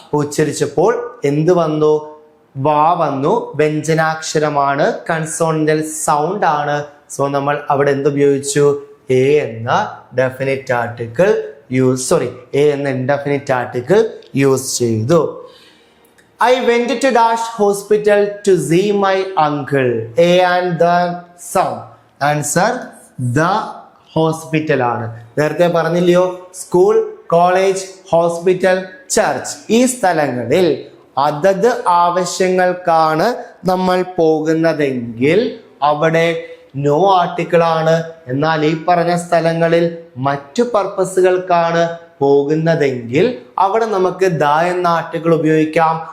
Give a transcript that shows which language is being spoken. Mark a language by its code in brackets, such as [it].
[ml] ഉച്ചരിച്ചപ്പോൾ എന്ത് വന്നു? വാ വന്നു, വ്യഞ്ജനാക്ഷരമാണ്, കൺസോണന്റൽ സൗണ്ട് ആണ്. സോ നമ്മൾ അവിടെ എന്ത് ഉപയോഗിച്ചു? എ എന്ന ഡെഫിനിറ്റ് ആർട്ടിക്കിൾ എ എന്ന ഇൻഡെഫിനിറ്റ് ആർട്ടിക്കിൾ യൂസ് ചെയ്തു. [en] I went to Dash hospital to see my uncle. A and the son. Answer the hospital ആണ്. [ml] നേരത്തെ പറഞ്ഞില്ലയോ, സ്കൂൾ, കോളേജ്, ഹോസ്പിറ്റൽ, ചർച്ച്, ഈ സ്ഥലങ്ങളിൽ അതത് ആവശ്യങ്ങൾക്കാണ് നമ്മൾ പോകുന്നതെങ്കിൽ അവിടെ നോ ആർട്ടിക്കിൾ ആണ്. എന്നാൽ ഈ പറഞ്ഞ സ്ഥലങ്ങളിൽ മറ്റു പർപ്പസുകൾക്കാണ് പോകുന്നതെങ്കിൽ അവിടെ നമുക്ക് ദ എന്ന ആർട്ടിക്കിൾ ഉപയോഗിക്കാം.